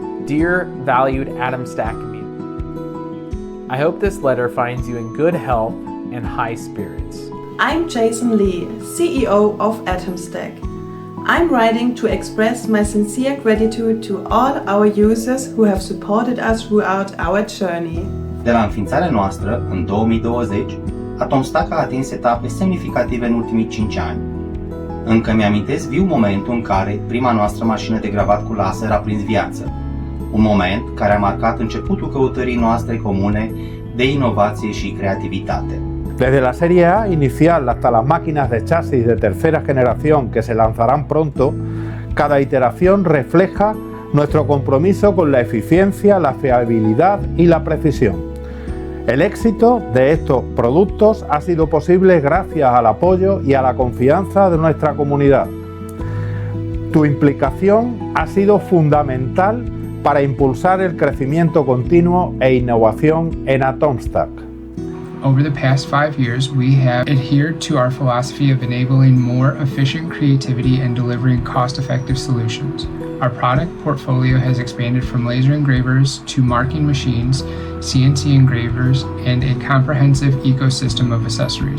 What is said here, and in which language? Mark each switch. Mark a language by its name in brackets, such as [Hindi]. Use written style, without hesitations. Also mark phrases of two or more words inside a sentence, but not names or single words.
[English] Dear valued Atomstack community, I hope this letter finds you in good health and high spirits. I'm Jason Lee, CEO of Atomstack. I'm writing to express my sincere gratitude to all our users who have supported us throughout our journey. [Romanian] De la înființarea noastră, în 2020, Atomstack a atins etape semnificative în ultimii 5 ani. Încă mi-amintesc viu momentul în care prima noastră mașină de gravat cu laser a prins viață. Un moment care a marcat începutul căutării noastre comune de inovație și creativitate. [Spanish] Desde la serie A inicial hasta las máquinas de chasis de tercera generación que se lanzarán pronto, cada iteración refleja nuestro compromiso con la eficiencia, la fiabilidad y la precisión. El éxito de estos productos ha sido posible gracias al apoyo y a la confianza de nuestra comunidad. Tu implicación ha sido fundamental para impulsar el crecimiento continuo e innovación en Atomstack. [English] Over the past 5 years, we have adhered to our philosophy of enabling more efficient creativity and delivering cost-effective solutions. Our product portfolio has expanded from laser engravers to marking machines, CNC engravers, and a comprehensive ecosystem of accessories.